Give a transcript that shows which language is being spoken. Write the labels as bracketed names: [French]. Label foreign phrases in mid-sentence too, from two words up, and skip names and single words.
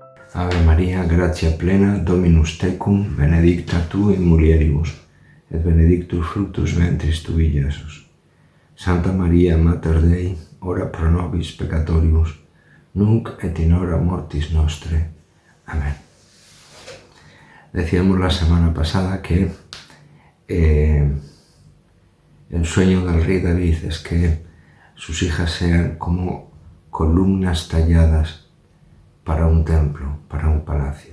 [Latin] Ave Maria, gratia plena, Dominus tecum, benedicta tu in mulieribus, et benedictus fructus ventris tui, Iesus. Santa Maria, Mater Dei, ora pro nobis peccatoribus, nunc et in hora mortis nostre. [Spanish] Amén. Decíamos la semana pasada que el sueño del rey David es que sus hijas sean como columnas talladas para un templo, para un palacio.